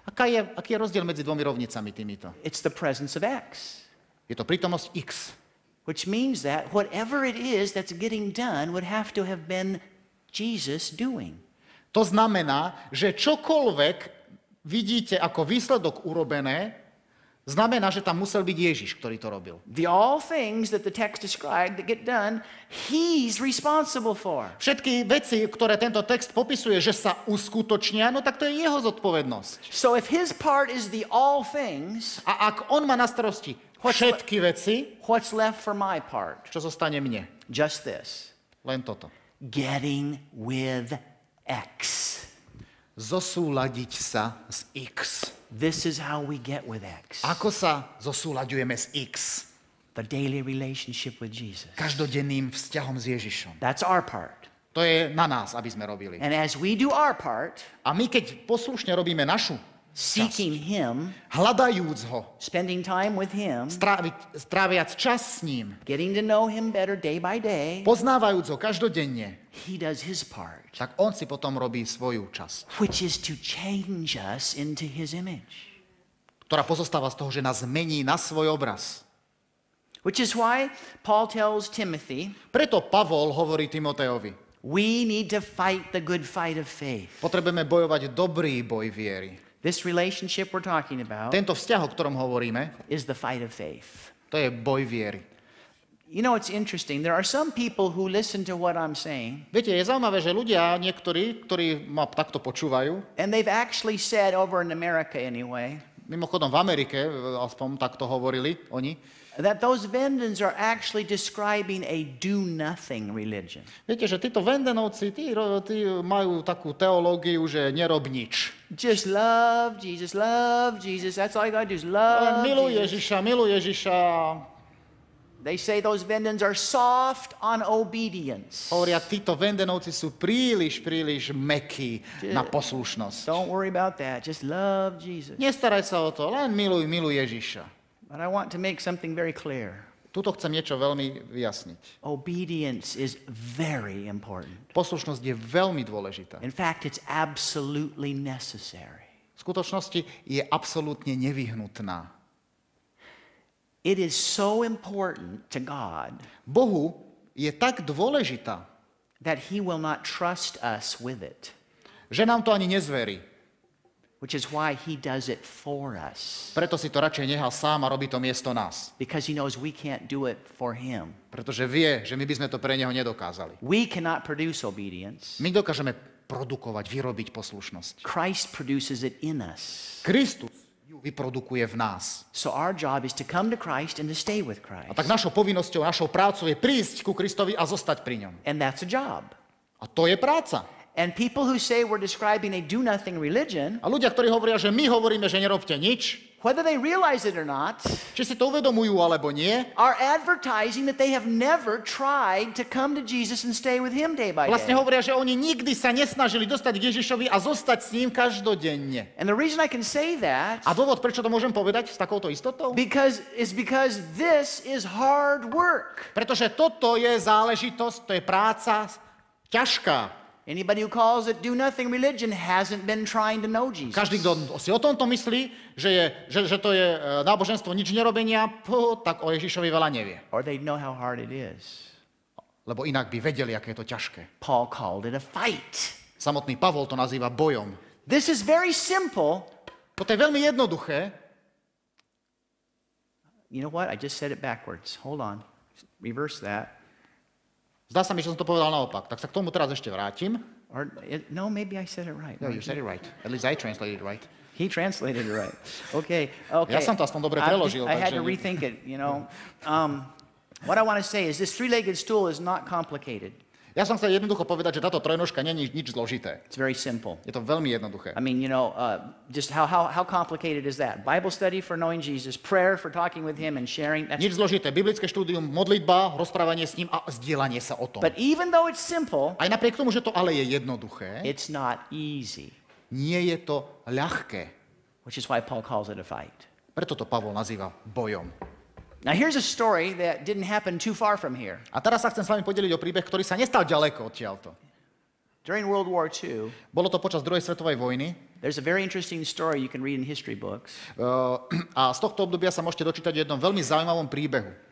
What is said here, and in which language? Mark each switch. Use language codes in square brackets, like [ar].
[sk] Aký je rozdiel medzi dvomi rovnicami týmito? [en] It's the presence of x, [sk] Je to prítomnosť X. [en] which means that whatever it is that's getting done would have to have been Jesus doing. [sk] To znamená, že čokoľvek vidíte ako výsledok urobené, znamená, že tam musel byť Ježiš, ktorý to robil. [en] The all things that the text described that get done, he's responsible for. [sk] Všetky veci, ktoré tento text popisuje, že sa uskutočnia, no tak to je jeho zodpovednosť. [en] So if his part is the all things, [sk] A ak on má na starosti všetky veci, [en] what's left for my part? [sk] čo zostane mne? [en] Just this. [sk] Len toto. [en] Getting with X. [sk] Zosúladiť sa s X. [en] This is how we get with X. [sk] Ako sa zosúľaďujeme s X? [en] The daily relationship with Jesus. [sk] Každodenným vzťahom s Ježišom. [en] That's our part. [sk] To je na nás, aby sme robili. [en] And as we do our part, [sk] A my, keď poslušne robíme našu, [en] seeking him, [sk] hľadajúc ho, [en] spending time with him, [sk] stráviac čas s ním, [en] getting to know him better day by day, [sk] poznávajúc ho každodenne, [en] he does his part, [sk] tak on si potom robí svoju časť, [en] which is to change us into his image. [sk] ktorá pozostáva z toho, že nás mení na svoj obraz. [en] Which is why Paul tells Timothy, [sk] Preto Pavol hovorí Timotejovi, [en] we need to fight the good fight of faith. [sk] potrebujeme bojovať dobrý boj viery. [en] This relationship we're talking about [sk] Tento vzťah, o ktorom hovoríme, [en] is the fight of faith. [sk] to je boj viery. [en] You know, it's interesting. There are some people who listen to what I'm saying, [sk] Viete, je zaujímavé, že ľudia, niektorí, ktorí ma takto počúvajú, [en] and they've actually said over in America anyway, [sk] mimochodom v Amerike, aspoň takto hovorili oni, [en] that those Vendans are actually describing a do-nothing religion. [sk] viete, že títo Vendenovci, tí majú takú teológiu, že nerob nič. [en] Just love Jesus, that's all you gotta do is [sk] Len [en] love [sk] miluj Ježiša. [en] They say those Vendans are soft on obedience. [sk] Hovoria, títo Vendenovci sú príliš mäkkí na poslušnosť. [en] Don't worry about that, just love Jesus. [sk] Nestaraj sa o to, len miluj Ježiša. [en] But I want to make something very clear. [sk] Tuto chcem niečo veľmi vyjasniť. [en] Obedience is very important. [sk] Poslušnosť je veľmi dôležitá. [en] In fact, it's absolutely necessary. [sk] V skutočnosti je absolútne nevyhnutná. [en] It is so important to God [sk] Bohu je tak dôležitá, [en] that he will not trust us with it, [sk] že nám to ani nezverí. [en] which is why he does it for us. [sk] Preto si to radšej nechal sám a robí to miesto nás. [en] Because he knows we can't do it for him. [sk] Pretože vie, že my by sme to pre neho nedokázali. [en] We cannot produce obedience. [sk] My dokážeme produkovať, vyrobiť poslušnosť. [en] Christ produces it in us. [sk] Kristus ju vyprodukuje v nás. [en] So our job is to come to Christ and to stay with [sk] A [en] Christ. [sk] tak našou povinnosťou, našou prácou je prísť ku Kristovi a zostať pri ňom. [en] And that's a job. [sk] A to je práca. [en] And people who say we're describing a do-nothing religion, [sk] A ľudia, ktorí hovoria, že my hovoríme, že nerobte nič, [en] whether they realize it or not, [sk] či si to uvedomujú alebo nie, [en] are advertising that they have never tried to come to Jesus and stay with him day by [sk] vlastne [en] day. [sk] hovoria, že oni nikdy sa nesnažili dostať k Ježišovi a zostať s ním každodenne. [en] And the reason I can say that [sk] A dôvod, prečo to môžem povedať s takouto istotou? [en] because this is hard work. [sk] Pretože toto je záležitosť, to je práca ťažká. [en] Anybody who calls it do-nothing religion hasn't been trying to know Jesus. [sk] Každý, kto si o tomto myslí, že to je náboženstvo nič nerobenia, tak o Ježišovi veľa nevie. [en] Or they know how hard it is. [sk] Lebo inak by vedeli, aké je to ťažké. [en] Paul called it a fight. [sk] Samotný Pavol to nazýva bojom. [en] This is very simple. [sk] Toto je veľmi jednoduché. [en] You know what? I just said it backwards. Hold on. Reverse that. [sk] Zdá sa mi, že som to povedal naopak. Tak sa k tomu teraz ešte vrátim. [en] No, maybe I said it right. No, you said it right. At least I translated it right. He translated it right. Okay. [sk] Ja som to aspoň dobre preložil. [en] I had [sk] takže- [en] to rethink it, you know. What I want to say is this three-legged stool is not complicated. [sk] Ja som chcel jednoducho povedať, že táto trojnožka nie je nič zložité. [en] It's very simple. [sk] Je to veľmi jednoduché. [en] I mean, you know, just how complicated is that? Bible study for knowing Jesus, prayer for talking with him and sharing. [sk] Nič zložité. Biblické štúdium, modlitba, rozprávanie s ním a zdieľanie sa o tom. [en] But even though it's simple, [sk] Aj napriek tomu, že to ale je jednoduché, [en] it's not easy, [sk] nie je to ľahké. [en] which is why Paul calls it a fight. [sk] Preto to Pavol nazýva bojom. [en] Now, here's a story that didn't happen too far from here. [sk] A teraz sa chcem s vami podeliť o príbeh, ktorý sa nestal ďaleko odtiaľto. [en] During World War II, [sk] Bolo to počas druhej svetovej vojny [en] there's a very interesting story you can read in history books [sk] a z tohto obdobia sa môžete dočítať o jednom veľmi zaujímavom príbehu.